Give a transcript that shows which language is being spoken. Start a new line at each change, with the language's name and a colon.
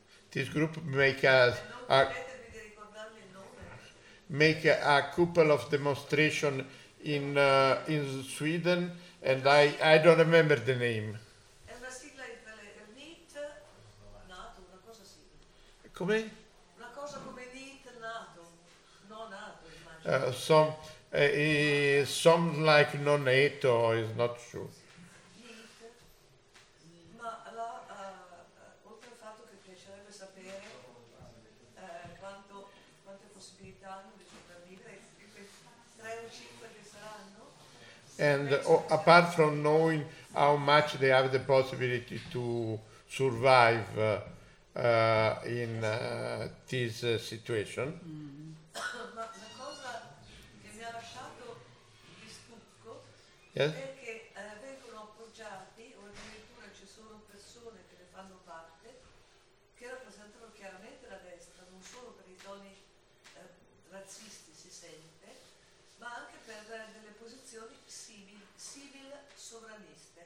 English: This group make a couple of demonstration in Sweden, and I don't remember the name.
Italian: È una sigla NEET NATO, una cosa simile. Come? Una cosa come NEET NATO, no NATO.
English: Some like non NATO is not sure. And apart from knowing how much they have the possibility to survive in this situation.
Italian: Ma la cosa che mi ha lasciato di stucco è che vengono appoggiati, o addirittura ci sono persone che ne fanno parte, che rappresentano chiaramente la destra, non solo per i toni razzisti, si sente, ma anche per delle posizioni civil sovraniste.